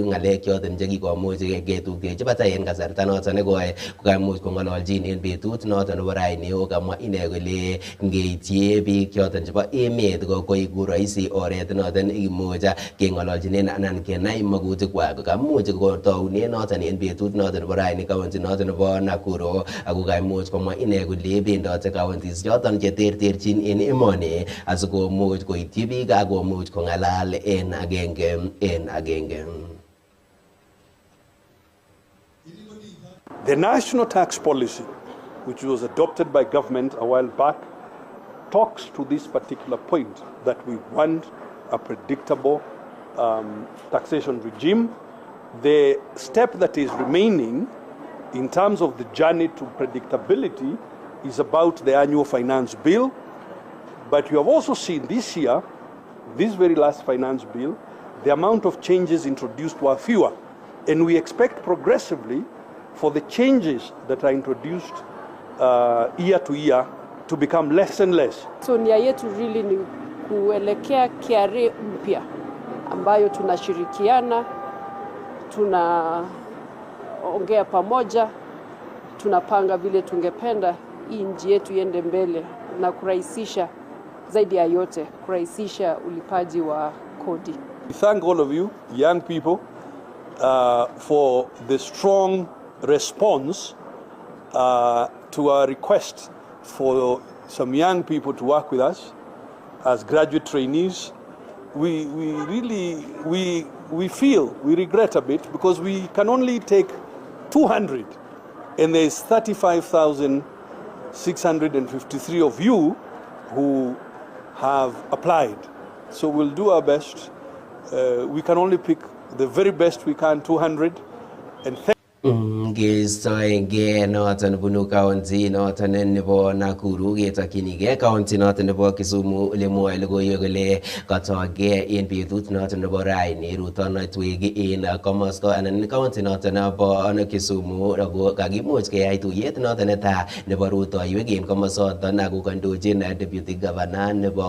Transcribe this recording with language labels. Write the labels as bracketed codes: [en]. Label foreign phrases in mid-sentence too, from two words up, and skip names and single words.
[kln] ngalek choton chekikomuch ketuktechi batai en kasarta noton nekoi kokaimuch kongololchin en betut noton nebo raini okamwa ine kole ngeityi biik choton chebo emet koiku rahisi oret noton imuch kengololchinen anan kenai magutikwak kamuch kotoune noton en betut noton nebo raini county noton nebo Nakuru ako kaimuch komwa ine kole bendote counties choton cheterterchin en emoni asikomuch koityi biik akomuch kongalal en agenge. [en] The national tax policy, which was adopted by government a while back, talks to this particular point that we want a predictable taxation regime. The step that is remaining in terms of the journey to predictability is about the annual finance bill. But you have also seen this year, this very last finance bill, the amount of changes introduced were fewer. And we expect progressively for the changes that are introduced year to year to become less and less. [sw] So nia yetu really ni kuelekea KRA mpya ambayo tunashirikiana, tunaongea pamoja, tunapanga vile tungependa hii nchi yetu iende mbele na kurahisisha zaidi ya yote, kurahisisha ulipaji wa kodi. [en] We thank all of you, young people, for the strong response to our request for some young people to work with us as graduate trainees. We regret a bit because we can only take 200 and there's 35,653 of you who have applied. So we'll do our best. We can only pick the very best we can, 200, and [kln] Ngistoenge noton bunu county noton nebo Nakuru ketokyinige county noton nebo Kisumu ole mwoe logoiwek kole katoge en betut noton nebo raini rutonoitwek en komosto anan county noton nebo Kisumu ako kakimuch keyai tuyet noton netaa nebo rutoiwek en komosoton ako kondochin [en] deputy governor [kln] nebo